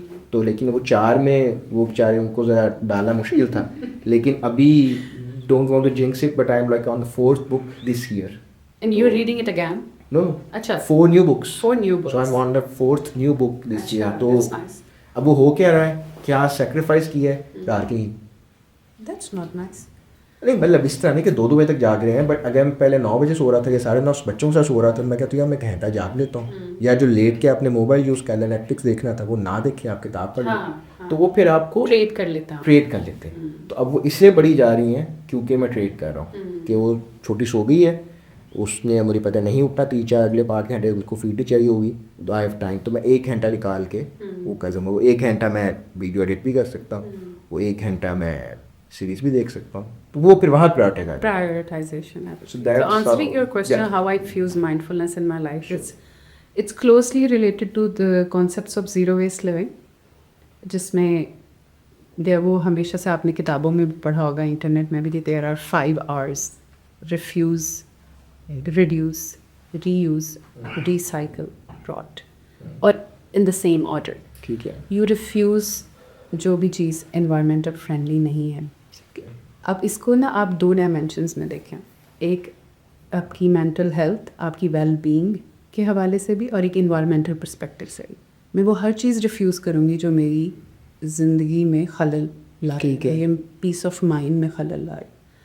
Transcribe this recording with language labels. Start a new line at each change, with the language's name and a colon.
Urdu: تو لیکن وہ 4 میں وہ بیچارے ان کو ذرا ڈالنا مشکل تھا. لیکن ابھی
English: Don't want to jinx it but I am like on the 4th book this year. And you're reading it again? No.
Urdu: اچھا
English: 4 new books. 4 new books. So I'm on the 4th new book this year.
Urdu: تو
English: That's nice.
Urdu: اب وہ ہو کیا رہا ہے, کیا sacrifice کیا ہے یار کی.
English: That's not nice.
Urdu: نہیں مطلب اس طرح نہیں کہ 2 بجے تک جاگ رہے ہیں, بٹ اگر میں پہلے 9 بجے سو رہا تھا یا 9:30 بچوں کے ساتھ سو رہا تھا, میں کہتا ہوں یار میں گھنٹہ جاگ لیتا ہوں, یا جو لیٹ کے آپ نے موبائل یوز کر لیا, نیٹ فلکس دیکھنا تھا وہ نہ دیکھیں, آپ کتاب پڑھ لیں. تو وہ پھر آپ کو ٹریڈ کر لیتے ہیں. تو اب وہ اس سے بڑی جا رہی ہیں کیونکہ میں ٹریڈ کر رہا ہوں کہ وہ چھوٹی سو گئی ہے, اس نے مجھے پتہ نہیں اٹھا 3-4 اگلے 5 گھنٹے اس کو فیڈ چاہیے ہوگی, تو
English: I have time,
Urdu: تو میں 1 گھنٹہ نکال کے وہ کر سکتا ہوں. وہ 1 گھنٹہ میں ویڈیو ایڈٹ بھی کر سکتا ہوں, وہ 1 گھنٹہ میں سیریز بھی دیکھ سکتا ہوں. تو وہ پھر وہاں
English: prioritization. So answering your question, how I fuse mindfulness in my life, it's closely related to the concepts of zero waste living,
Urdu: جس میں وہ ہمیشہ سے آپ نے کتابوں میں بھی
English: پڑھا ہوگا, انٹرنیٹ میں بھی, there are 5 R's: refuse, reduce, reuse, recycle, rot, اور in the same order.
Urdu: ٹھیک ہے.
English: You refuse
Urdu: جو بھی چیز
English: environmental friendly
Urdu: نہیں ہے. اب اس کو نا آپ 2 ڈائمینشنس میں دیکھیں, ایک آپ کی مینٹل ہیلتھ, آپ کی ویل بینگ کے حوالے سے بھی, اور ایک انوائرمنٹل پرسپیکٹو سے بھی. میں وہ ہر چیز ریفیوز کروں گی جو میری زندگی میں خلل لا رہی ہے, یہ پیس آف مائنڈ میں خلل لا رہی.